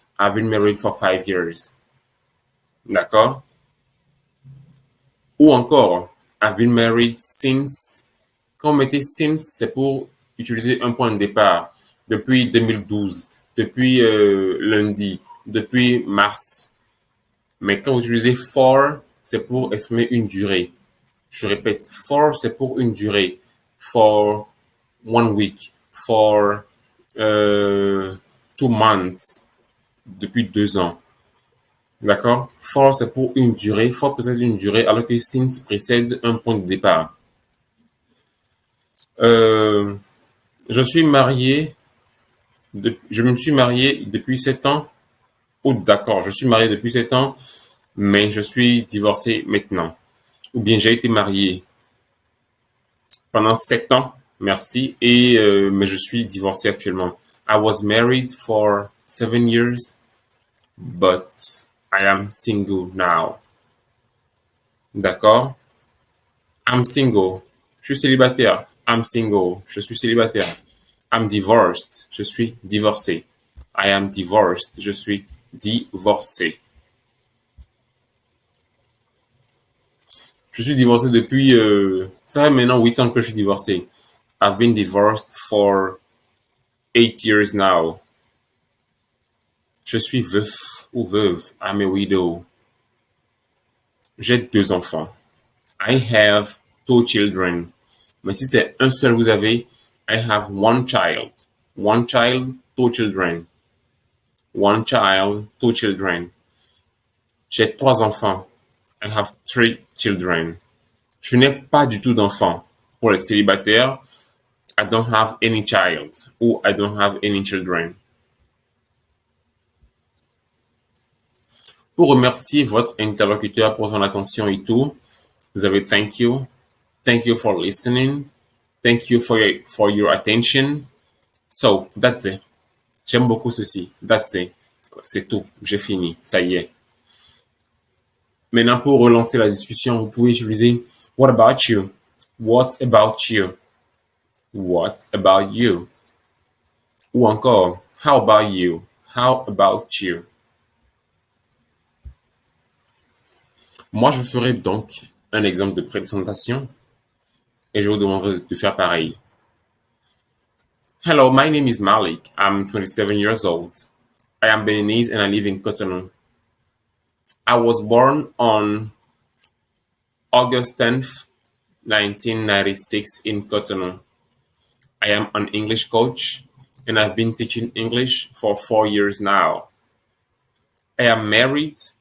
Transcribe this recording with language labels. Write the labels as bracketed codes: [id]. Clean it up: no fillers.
[en] I've been married for 5 years. [fr] D'accord? Ou encore, [en] I've been married since. [fr] Quand on mettait since, c'est pour utiliser un point de départ. Depuis 2012, depuis lundi, depuis mars. Mais quand vous utilisez for, c'est pour exprimer une durée. Je répète, for, c'est pour une durée. [en] For 1 week. For 2 months. [fr] Depuis 2 ans. D'accord? For, c'est pour une durée. For précède une durée, alors que since précède un point de départ. Je suis marié. Je me suis marié depuis 7 ans. Oh, d'accord, je suis marié depuis 7 ans, mais je suis divorcé maintenant. Ou bien j'ai été marié pendant 7 ans, merci, mais je suis divorcé actuellement. [en] I was married for 7 years, but I am single now. [fr] D'accord? [en] I'm single. [fr] Je suis célibataire. I'm single. Je suis célibataire. [en] I'm divorced. [fr] Je suis divorcé. [en] I am divorced. [fr] Je suis divorcé. Je suis divorcé depuis... ça fait maintenant 8 ans que je suis divorcé. [en] I've been divorced for 8 years now. [fr] Je suis veuf ou veuve. [en] I'm a widow. [fr] J'ai 2 enfants. [en] I have 2 children. [fr] Mais si c'est un seul vous avez, [en] I have 1 child. 1 child, 2 children. 1 child, 2 children. [fr] J'ai 3 enfants. [en] I have 3 children. [fr] Je n'ai pas du tout d'enfants. Pour les célibataires, [en] I don't have any child ou I don't have any children. [fr] Pour remercier votre interlocuteur pour son attention et tout, vous avez [en] thank you. Thank you for listening. Thank you for your attention. So, that's it. [fr] J'aime beaucoup ceci. [en] That's it. [fr] C'est tout. J'ai fini. Ça y est. Maintenant, pour relancer la discussion, vous pouvez utiliser [en] what about you? What about you? What about you? [fr] Ou encore, [en] how about you? How about you? [fr] Moi, je ferai donc un exemple de présentation et je vous demanderai de faire pareil. [en] Hello, my name is Malik. I'm 27 years old. I am Beninese and I live in Cotonou. I was born on August 10th, 1996 in Cotonou. I am an English coach and I've been teaching English for 4 years now. I am married.